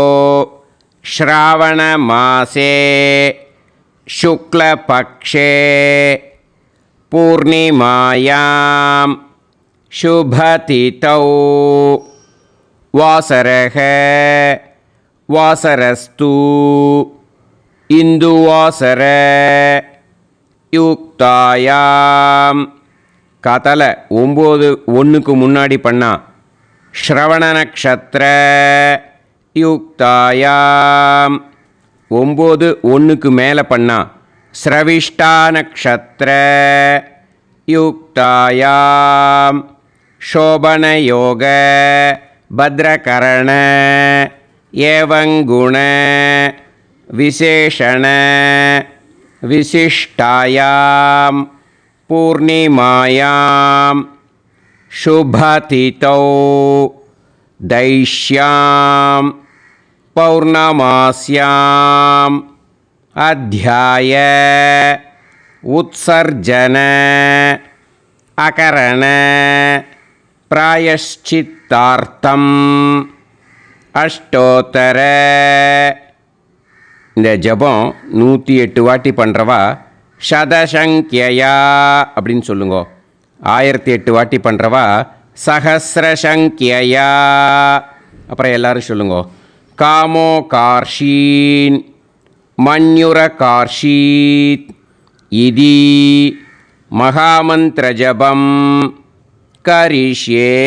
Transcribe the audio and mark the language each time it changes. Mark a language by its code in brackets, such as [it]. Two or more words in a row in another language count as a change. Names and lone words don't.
[sa] श्रावणमासे शुक्लपक्षे पूर्णिमायां शुभतिथौ वासरः वासरस्तु इन्दुवासर யுக்தாயாம். [ta] காத்தால 9:01 முன்னாடி பண்ணா [sa] श्रवण नक्षत्र युक्तायाम्. [ta] 9:01 மேலே பண்ணா [sa] श्रविष्ठा नक्षत्र युक्तायाम्. शोभनयोग भद्रकरण एवंगुण விசேஷண विशिष्टायां पूर्णिमायां शुभतिथौ दैश्यां पौर्णमास्याम् अध्याय उत्सर्जन अकरण प्रायश्चित्तार्थम् अष्टोत्तर. [ta] இந்த ஜபம் 108 வாட்டி பண்ணுறவா சதசங்கியா அப்படின்னு சொல்லுங்க. 1008 வாட்டி பண்ணுறவா சஹசிரசங்கியா. அப்புறம் எல்லோரும் சொல்லுங்க. [sa] कामो कार्षीन् मन्युर कार्षीत् इति महामन्त्र जपं करिष्ये.